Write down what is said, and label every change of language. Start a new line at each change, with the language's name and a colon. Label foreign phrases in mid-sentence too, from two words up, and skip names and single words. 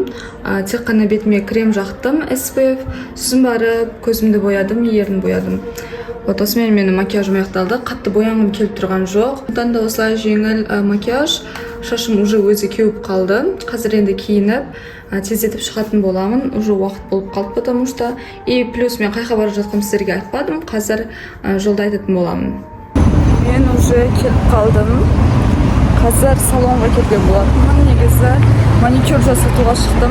Kazakh: Тек қана бетіме крем жақтым, SPF. Сосын барып көзімді боядым, ерін боядым. Вот осымен менің макияжым аяқталды. Қатты боянғым келіп тұрған жоқ. Одан да осылай жеңіл макияж. Шашым уже өзі кеуіп қалды. Қазір енді киініп, тездетіп шығатын боламын. Уже уақыт болып қалды,
Russian: потому что. И плюс
Kazakh: мен қайқа барып жатқым сіздерге айтпадым. Қазір жолда айтатын боламын. Мен уже келіп қалдым. Қазір салонға келген болатынмын. Негізі маникюр жасатуға шықтым.